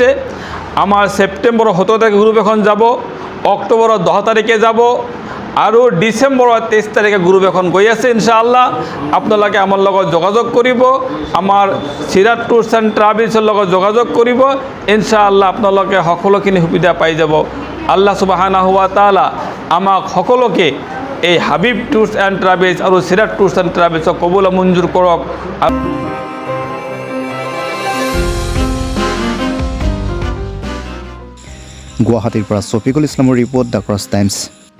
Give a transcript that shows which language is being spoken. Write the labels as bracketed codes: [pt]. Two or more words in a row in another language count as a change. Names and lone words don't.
[as] আমাৰ ছেপ্টেম্বৰৰ 17 তাৰিখে গ্ৰুপ এখন যাব, অক্টোবৰৰ 10 তাৰিখে যাব আৰু ডিচেম্বৰৰ 23 তাৰিখে গ্ৰুপ এখন গৈ আছে ইনশাআল্লাহ। আপোনালোকে আমাৰ লগত যোগাযোগ কৰিব, আমাৰ সিরাত ট্যুৰছ এণ্ড ট্ৰাভেলছৰ লগত যোগাযোগ কৰিব, ইনশাআল্লাহ আপোনালোকে সকলোখিনি সুবিধা পাই যাব। আল্লাহ [ar] سبحانه وتعالى [as] আমাক সকলোকে এই হাবিব ট্যুৰছ এণ্ড ট্ৰাভেলছ আৰু সিরাত ট্যুৰছ এণ্ড ট্ৰাভেলছক কবুল মঞ্জুৰ কৰক। গুৱাহাটীৰ পৰা ছফিকুল ইছলামৰ ৰিপৰ্ট, দ্য ক্ৰছ টাইমছ।